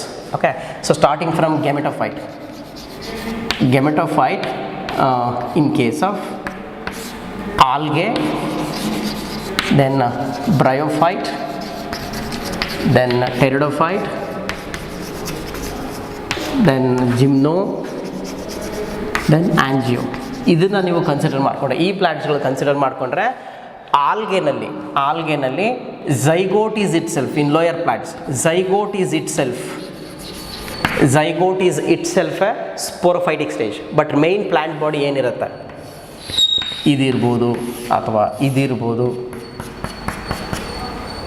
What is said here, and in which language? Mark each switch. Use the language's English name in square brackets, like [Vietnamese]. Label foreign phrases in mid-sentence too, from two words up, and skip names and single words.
[English] okay, so starting from gametophyte in case of algae, then bryophyte, then pteridophyte, then gymno, then angio. [Kannada] ಇದನ್ನು ನೀವು ಕನ್ಸಿಡರ್ ಮಾಡಿಕೊಂಡ್ರೆ, ಈ ಪ್ಲಾಂಟ್ಸ್ಗಳು ಕನ್ಸಿಡರ್ ಮಾಡಿಕೊಂಡ್ರೆ, ಆಲ್ಗೆನಲ್ಲಿ [English] zygote is itself. in lower plants zygote is itself a sporophytic stage. but main plant body [Kannada] ಏನಿರುತ್ತೆ, ಇದಿರ್ಬೋದು ಅಥವಾ ಇದಿರ್ಬೋದು.